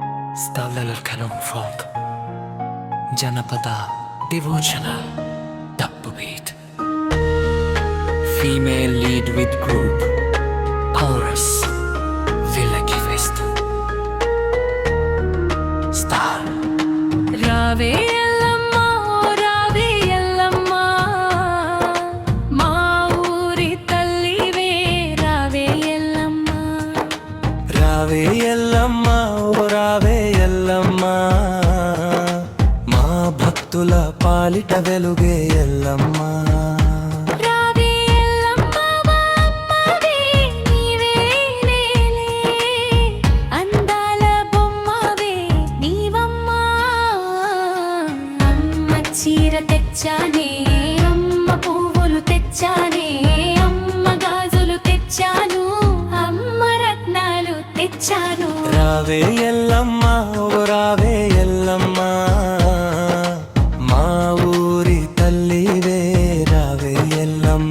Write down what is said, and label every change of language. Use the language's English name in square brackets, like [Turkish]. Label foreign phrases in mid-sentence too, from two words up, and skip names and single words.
[English] Stavlelurkanum folk Janapada devotional Dappu beat Female lead with group Chorus Village Fest Star [Telugu] రావే ఎల్లమ్మ రావే ఎల్లమ్మ మా ఊరి తల్లివే రావే ఎల్లమ్మ రావే ఎల్లమ్మ రావే ఎల్లమ్మ మా భక్తుల పాలిట వెలుగే ఎల్లమ్మ రావే ఎల్లమ్మ మా అమ్మవే నీవేలే అందాల బొమ్మవే నీవమ్మా అమ్మ చీర తెచ్చానే అమ్మ పువ్వులు తెచ్చానే అమ్మ గాజులు తెచ్చాను అమ్మ రత్నాలు తెచ్చాను రావే ఎల్లమ్మ ఓ రావే ఎల్లమ్మ మా ఊరి తల్లివే రావే ఎల్లమ్మ